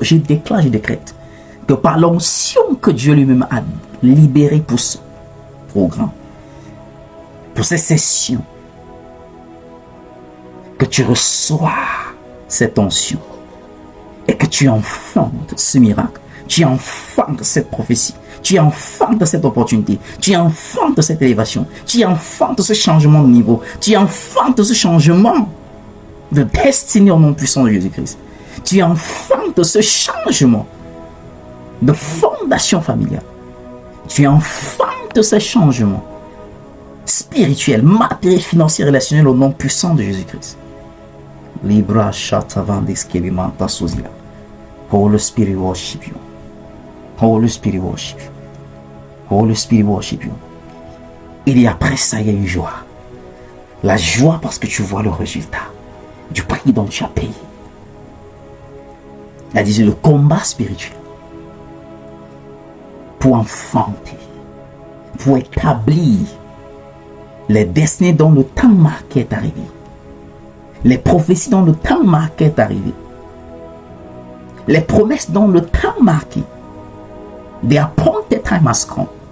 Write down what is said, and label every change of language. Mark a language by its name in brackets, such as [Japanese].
[French] Je déclare, je décrète que par l'onction que Dieu lui-même a libérée pour ce programme, pour ces sessions, que tu reçois cette onction et que tu enfantes ce miracle, tu enfantes cette prophétie, tu enfantes cette opportunité, tu enfantes cette élévation, tu enfantes ce changement de niveau, tu enfantes ce changement de destinée au nom puissant de Jésus-Christ. Tu enfantes ce changement de fondation familiale. Tu enfantes ce changement spirituel, matériel, financier, relationnel au nom puissant de Jésus-Christ. Libra Shatavandiskevimanta Sozia. [English] Holy Spirit worship you. Holy Spirit worship you. Holy Spirit worship you. [French] Et après ça, il y a eu joie. La joie parce que tu vois le résultat du prix dont tu as payé. Elle disait le combat spirituel pour enfanter, pour établir les destinées dont le temps marqué est arrivé, les prophéties dont le temps marqué est arrivé, les promesses dont le temps marqué, [English] the appointed time has come.